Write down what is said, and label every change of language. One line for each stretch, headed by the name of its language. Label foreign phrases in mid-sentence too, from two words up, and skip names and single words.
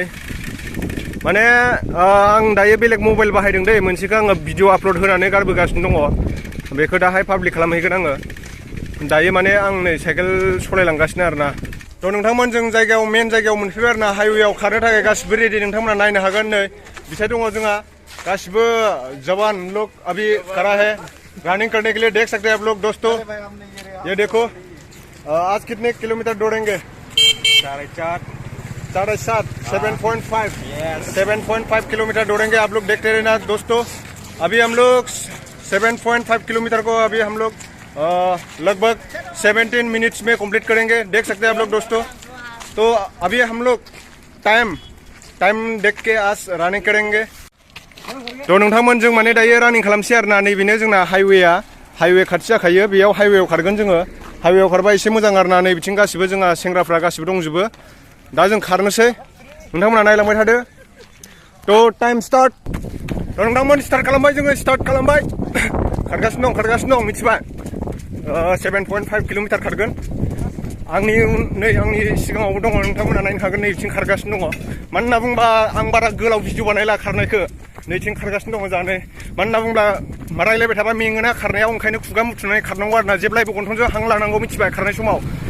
Bodo: माने आं दायो बेलेग मबाइल बाहायदों दै मोनसेखौ आङो भिडिअ आपल'ड होनानै गारबोगासिनो दङ बेखौ दाहाय पाब्लिक खालामहैगोन आङो दायो माने आं नै साइकेल सालायलांगासिनो आरो ना थ' नोंथांमोन जों जायगायाव मेन जायगायाव मोनफैबाय आरो ना हाइवेआव खारनो थाखाय गासिबो रेडि नोंथांमोना नायनो हागोन नै बिसाय दङ जोंहा गासिबो
Hindi: जवान लोग अभी खड़ा है रनिंग करने के लिए देख सकते हैं आप लोग दोस्तों ये देखो आज कितने किलोमीटर दौड़ेंगे 7.5 किलोमीटर दौड़ेंगे आप लोग देखते रहना दोस्तों अभी हम लोग 7.5 किलोमीटर को अभी हम लोग लगभग 17 मिनट्स में कंप्लीट करेंगे देख सकते हैं आप लोग दोस्तों तो अभी हम लोग टाइम देख के आज रनिंग करेंगे
Bodo: तो नोंथांमोन जों माने दायो रनिंग खालामसै आरो ना नैबेनो जोंना हाइवे खाथि जाखायो बेयाव हाइवेआव खारगोन जोङो हाइवेआव खारबा एसे मोजां आरो ना नै बिथिं गासिबो जोंहा सेंग्राफ्रा गासिबो दंजोबो दा जों खारनोसै नोंथांमोना नायलांबाय थादो तो टाइम स्टार्ट तो नोंथांमोन स्टार्ट खालामबाय जोङो स्टार्ट खालामबाय खारगासिनो दं मिथिबाय 7.5 किलोमीटर खारगोन आंनि सिगाङावबो दङ नोंथांमोना नायनो हागोन नै बिथिं खारगासिनो दङ मानो होनना बुंबा आं बारा गोलाव भिडिअ बानायला खारनायखौ नैथिं खारगासिनो दङ जानो मानो होनना बुंब्ला रायलायबाय थाबा मेङोना खारनायाव ओंखायनो खुगा मुथुनानै खारनांगौ आरो ना जेब्लायबो गन्थंजों हां लानांगौ मिथिबाय खारनाय समाव